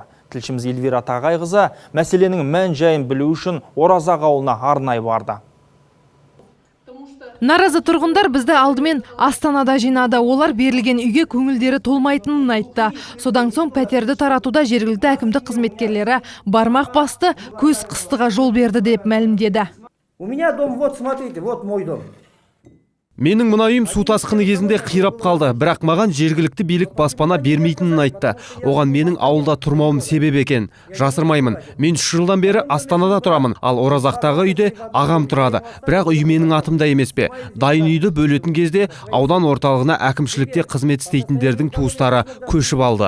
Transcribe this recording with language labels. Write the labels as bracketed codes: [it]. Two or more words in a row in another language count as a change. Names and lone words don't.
[kk] Тілшіміз Эльвира Тағайқызы мәселенің мән-жайын білу үшін Оразақ ауылына арнайы барды. Наразы тұрғындар бізді алдымен Астанада жинады. Олар берілген үйге көңілдері толмайтынын айтты. Содан соң пәтерді таратуда жергілікті әкімдік қызметкерлері бармақ басты, көз қыстыға жол берді деп мәлімдеді. [ru] У меня дом, вот смотрите, вот мой дом. [kk] Менің мына үйім су тасқыны кезінде қирап қалды, бірақ маған жергілікті билік баспана бермейтінін айтты. Оған менің ауылда тұрмауым себеп екен. Жасырмаймын, мен 3 жылдан бері Астанада тұрамын, ал Оразақтағы үйде ағам тұрады. Бірақ үй менің атымда емес пе? Дайын үйді бөлетін кезде аудан орталығына әкімшілікте қызмет істейтіндердің туыстары көшіп алды.